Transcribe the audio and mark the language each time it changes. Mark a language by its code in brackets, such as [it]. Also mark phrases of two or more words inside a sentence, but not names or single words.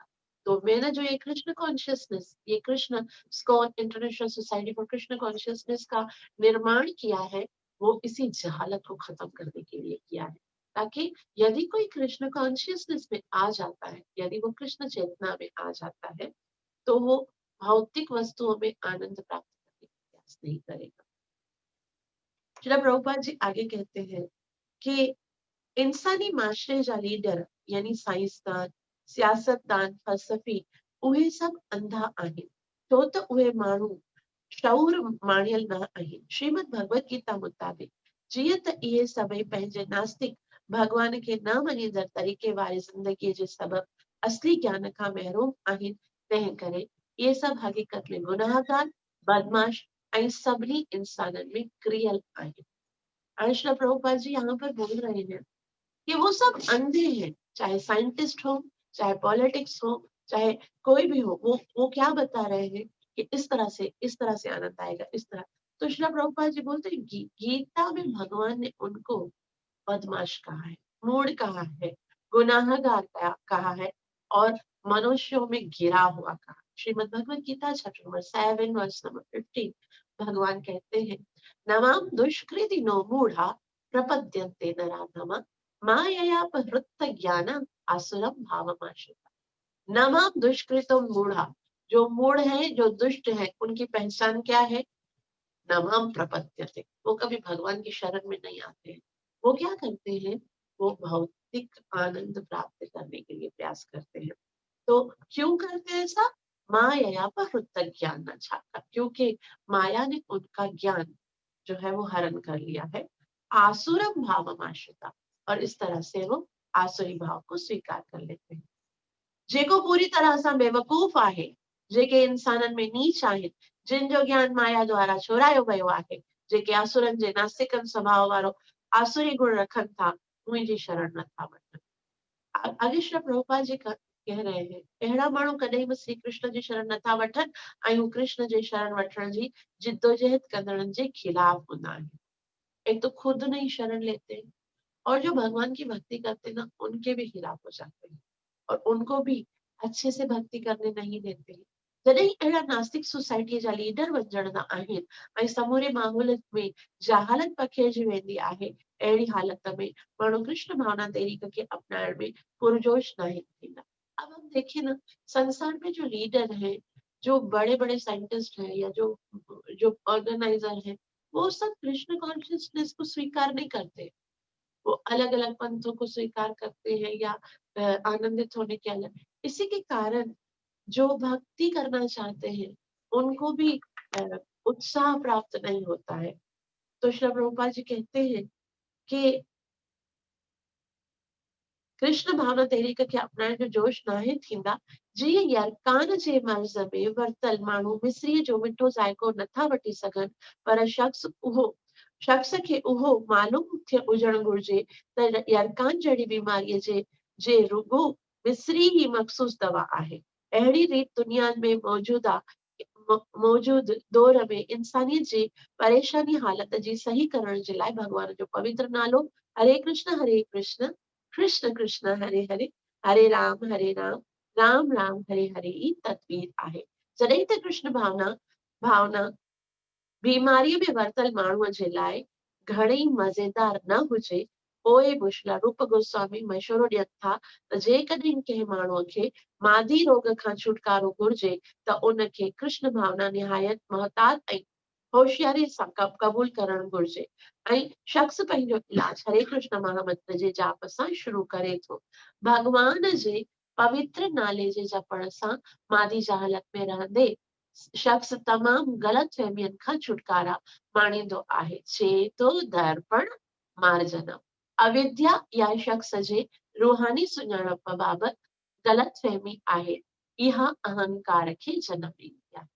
[hi] तो मैंने जो ये कृष्ण कॉन्शियसनेस, ये कृष्ण स्कॉन इंटरनेशनल सोसाइटी फॉर कृष्ण कॉन्शियसनेस का निर्माण किया है, वो इसी जहालत को खत्म करने के लिए किया है, ताकि यदि कोई कृष्ण कॉन्शियसनेस में आ जाता है, यदि वो कृष्ण चेतना में आ जाता है, तो वो भौतिक वस्तुओं में आनंद प्राप्त करने का प्रयास नहीं करेगा। श्रील प्रभुपाद जी आगे कहते हैं कि [sd] इंसानी माशरे जा लीडर यानी साइंसदान, सियासतदान, फलसफी उहे सब अंधा आहिनि, छो त उहे माण्हू शऊर माणियल न आहिनि। श्रीमद भगवत गीता मुताबिक जीअं त इहे सभई पंहिंजे नास्तिक भगवान खे न मञींदड़ तरीक़े वारी ज़िंदगीअ जे सबबि असली ज्ञान खां महरूम आहिनि, तंहिं करे इहे सभु हक़ीक़त में गुनाहगार, बदमाश ऐं सभिनी इंसाननि में क्रियल आहिनि। [hi] श्रील प्रभुपाद जी यहाँ पर बोल रहे हैं कि वो सब अंधे हैं, चाहे साइंटिस्ट हो, चाहे पॉलिटिक्स हो, चाहे कोई भी हो, वो क्या बता रहे हैं कि इस तरह से आनंद आएगा, इस तरह। तो श्रील प्रभुपाद जी बोलते हैं गीता में भगवान ने उनको बदमाश कहा है, मूढ़ कहा है, गुनाहगार कहा है और मनुष्यों में गिरा हुआ कहा। श्रीमद भगवत गीता चैप्टर नंबर 7 वर्स नंबर 15 भगवान कहते हैं, [sa] नमाम दुष्कृतिनो मूढ़ा प्रपद्यन्ते नराधमा मायया अपहृत ज्ञान आसुरम भावमाश्रिता। नमाम दुष्कृतो मूढ़ा, [hi] जो मूढ़ है, जो दुष्ट है, उनकी पहचान क्या है? [sa] नमाम प्रपद्यते, [hi] वो कभी भगवान की शरण में नहीं आते हैं। वो क्या करते हैं? वो भौतिक आनंद प्राप्त करने के लिए प्रयास करते हैं। तो क्यों करते हैं ऐसा? [sa] माया पर ज्ञान न छाका, [hi] क्योंकि माया ने उनका ज्ञान जो है वो हरण कर लिया है। [sa] आसुरम भावम आश्रिता, [hi] और इस तरह से वो आसुरी भाव को स्वीकार कर लेते हैं। [sd] जेको पूरी तरह सां बेवकूफ़ आहे, जेके इंसाननि में नीच आहिनि, जिन जो ज्ञान माया द्वारा चोरायो वियो आहे, जेके असुरनि जे नास्तिकनि स्वभाव वारो आसुरी गुण रखनि था, मुंहिंजी शरण नथा वठनि। [hi] आगे श्री प्रभुपाद जी कह रहे हैं, [sd] अहिड़ा माण्हू कॾहिं बि श्री कृष्ण जी शरण नथा वठनि ऐं हू कृष्ण जी शरण वठण जी जिद्दोजहद कंदड़नि जे खिलाफ हूंदा आहिनि। [hi] एक तो खुद नहीं शरण लेते हैं, और जो भगवान की भक्ति करते हैं ना, उनके भी खिलाफ हो जाते हैं और उनको भी अच्छे से भक्ति करने नहीं देते हैं। [sd] जॾहिं अहिड़ा नास्तिक सोसाइटीअ जा लीडर बणजंदा आहिनि ऐं समूरे माहौल में जहालत पखेड़जी वेंदी आहे, अहिड़ी हालत में माण्हू कृष्ण भावना तहरीक के अपनाइण में पुरजोश नहीं थींदा। [hi] अब हम देखें ना, संसार में जो लीडर हैं, जो बड़े बड़े साइंटिस्ट हैं या जो जो ऑर्गेनाइजर हैं, वो सब कृष्ण कॉन्शियसनेस को स्वीकार नहीं करते। वो अलग अलग पंथों को स्वीकार करते हैं या आनंदित होने के अलग। इसी के कारण जो भक्ति करना चाहते हैं, उनको भी उत्साह प्राप्त नहीं होता है। तो श्री प्रभुपाद जी कहते हैं कि [sd] कृष्ण भावना तहरीक खे अपनाइण जो जोश नाहे थींदा, जीअं यरकान जे मर्ज़ में वरतल माण्हू मिस्रीअ जो मिठो ज़ाइको नथा वठी सघनि, पर शख़्स खे उहो मालूम हुजणु घुरिजे त यरकान जहिड़ी बीमारीअ जे रुॻो मिस्री ई मख़सूस दवा आहे। अहिड़ी रीत दुनिया में मौजूद दौर में इंसानियत जी परेशानी हालत जी सही करण जे लाइ भगवान जो पवित्र नालो हरे कृष्ण कृष्ण कृष्ण हरे हरे, हरे राम राम राम हरे हरे ई तदबीर आहे। जॾहिं त कृष्ण भावना बीमारीअ में वरतल माण्हूअ जे लाइ घणेई मज़ेदार न हुजे, पोइ बि श्री रूप गोस्वामी मशवरो ॾियनि था त जेकॾहिं कंहिं माण्हूअ खे मादी रोग खां छुटकारो घुर्जे त उनखे कृष्ण भावना निहायत मोहतात ऐं होशियारी सां क़बूल करणु घुर्जे ऐं शख़्स पंहिंजो इलाज हरे कृष्ण महामंत्र जे जाप सां शुरू करे थो। भगवान जे पवित्र नाले जे जपण सां मादी जहालत में रहंदे शख़्स तमामु ग़लत फहमियनि खां छुटकारा माणींदो आहे। [sa] चेतो दर्पण मार्जनम, [sd] अविद्या या शख़्स जे रूहानी सुञाणप बाबति ग़लत फहमी आहे, इहा अहंकार खे जन्म ॾींदी आहे।